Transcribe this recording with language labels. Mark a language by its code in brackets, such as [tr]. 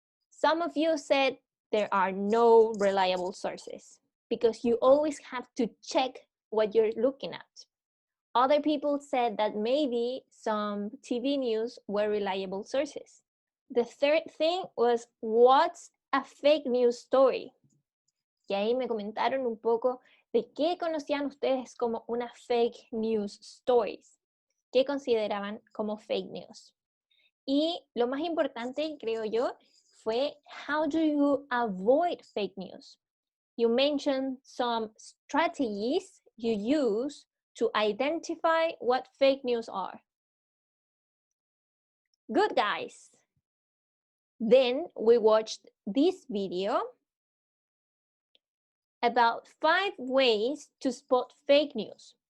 [en] Some of you said there are no reliable sources because you always have to check what you're looking at. Other people said that maybe some TV news were reliable sources. The third thing was, what's a fake news story? [es] Y ahí me comentaron un poco de qué conocían ustedes como una fake news stories, qué consideraban como fake news. Y lo más importante, creo yo, fue [en] how do you avoid fake news? You mentioned some strategies you use to identify what fake news are. Good, guys. Then we watched this video about 5 ways to spot fake news.